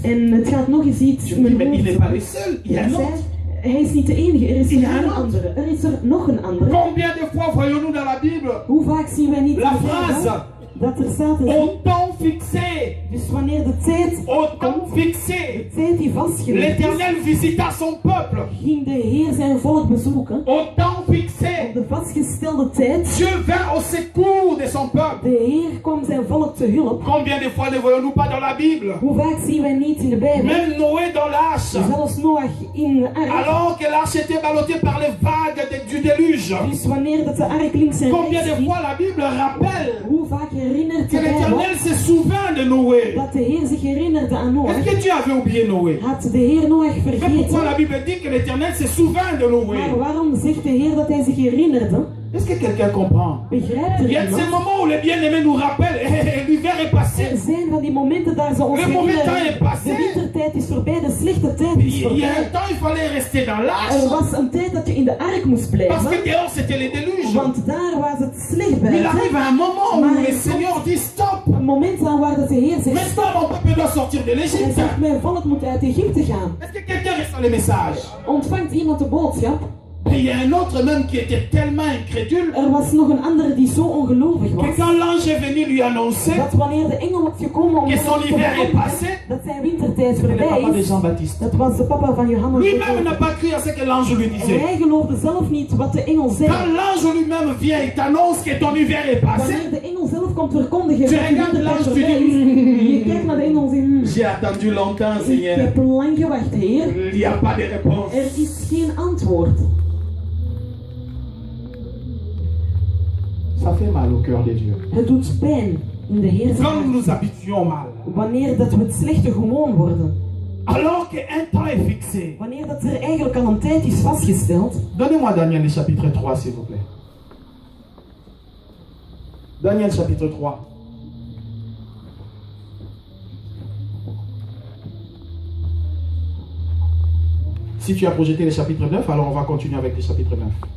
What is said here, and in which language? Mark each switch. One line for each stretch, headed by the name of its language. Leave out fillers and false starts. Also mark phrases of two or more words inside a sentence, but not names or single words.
Dutch: En het gaat nog eens iets
French: Je
Dutch: in
French: me dis,
Dutch: mijn
French: mais il n'est
Dutch: hoofd.
French: pas le seul, il y a un
Dutch: Hij zei,
French: autre.
Dutch: hij is niet de enige, er is
French: Il y a
Dutch: nog
French: un
Dutch: een
French: autre.
Dutch: andere. Er is er nog een andere.
French: Combien de fois voyons-nous dans la Bible
Dutch: Hoe vaak zien wij niet
French: la
Dutch: in de Bijbel
French: phrase
Dutch: dat er staat
French: au temps fixé,
Dutch: dus wanneer de tijd
French: au temps fixé,
Dutch: de tijd die vastgelegd is,
French: l'Éternel visita son peuple.
Dutch: ging de Heer zijn volk bezoeken.
French: Au temps
Dutch: Op
French: fixé,
Dutch: de vastgestelde tijd,
French: Dieu vint au secours de son peuple.
Dutch: de Heer kwam zijn volk te hulp.
French: Combien de fois ne voyons-nous pas dans la Bible?
Dutch: Hoe vaak zien wij niet in de Bijbel?
French: Même Noé dans l'arche,
Dutch: Zelfs Noach in de ark.
French: alors que l'arche était ballottée par les vagues du déluge.
Dutch: Dus wanneer dat de ark links en
French: Combien
Dutch: rechts
French: de
Dutch: ging,
French: fois la Bible rappelle
Dutch: hoe vaak herinnert
French: que
Dutch: de Bijbel
French: l'Éternel se souvint de Noé?
Dutch: dat de Heer zich herinnerde aan Noach?
French: Est-ce que Dieu avait oublié Noé?
Dutch: Had de Heer Noach
French: Mais pourquoi
Dutch: vergeten?
French: la Bible dit que l'Éternel se souvint de Noé?
Dutch: Maar waarom zegt de Heer dat hij zich herinnerde?
French: Est-ce que quelqu'un comprend?
Dutch: Begrijpt
French: Il y
Dutch: er
French: a ces
Dutch: iemand?
French: moments où les bien-aimés nous rappellent, l'hiver est passé.
Dutch: Er zijn van die momenten daar ze ons
French: Le mauvais temps
Dutch: herinneren.
French: est passé.
Dutch: De wintertijd is voorbij, de slechte tijd is
French: Il y a un
Dutch: voorbij.
French: temps, il fallait rester dans
Dutch: Er
French: l'arche
Dutch: was een tijd dat je in de ark moest
French: parce
Dutch: blijven,
French: que dehors c'était les déluges.
Dutch: want daar was het slecht
French: Mais il
Dutch: buiten.
French: arrive un moment où
Dutch: Maar
French: le Seigneur dit stop.
Dutch: een moment aan waar dat de Heer zegt,
French: Maintenant mon peuple doit sortir de
Dutch: hij
French: l'Égypte.
Dutch: zegt, mijn volk moet uit Egypte gaan.
French: Est-ce que quelqu'un reçoit le message?
Dutch: Ontvangt iemand de boodschap?
French: Et il y a un autre même qui était tellement incrédule
Dutch: Er was nog een andere die zo ongelovig
French: que
Dutch: was,
French: quand l'ange est venu lui annoncer
Dutch: dat wanneer de engel was gekomen om
French: que
Dutch: hem
French: son
Dutch: te
French: hiver est
Dutch: verkondigen
French: passé,
Dutch: dat zijn wintertijd
French: c'est le papa
Dutch: voorbij
French: de
Dutch: is,
French: Jean-Baptiste.
Dutch: dat was de papa van Johannes. de
French: Lui-même n'a
Dutch: Doper.
French: pas cru à ce que l'ange lui
Dutch: En
French: disait.
Dutch: hij geloofde zelf niet wat de engel zei.
French: Quand l'ange lui-même vient et t'annonce que ton hiver est passé,
Dutch: Wanneer de engel zelf komt verkondigen
French: Tu
Dutch: dat de
French: regardes
Dutch: wintertijd
French: l'ange, tu
Dutch: voorbij
French: dis,
Dutch: is, je kijkt naar de engel en zegt,
French: j'ai attendu longtemps,
Dutch: ik
French: Seigneur.
Dutch: heb lang gewacht, Heer.
French: Il n'y a pas de réponse.
Dutch: Er is geen antwoord.
French: Ça fait mal au cœur de Dieu.
Dutch: Het doet pijn in de Heer zijn
French: Quand nous
Dutch: hart.
French: nous habituons mal,
Dutch: Wanneer dat we het slechte gewoon worden.
French: alors qu'un temps est fixé.
Dutch: Wanneer dat er eigenlijk al een tijd is vastgesteld.
French: Donnez-moi Daniel le chapitre 3, s'il vous plaît.
Dutch: Daniel chapitre 3.
French: Si tu as projeté le chapitre 9, alors on va continuer avec le chapitre 9.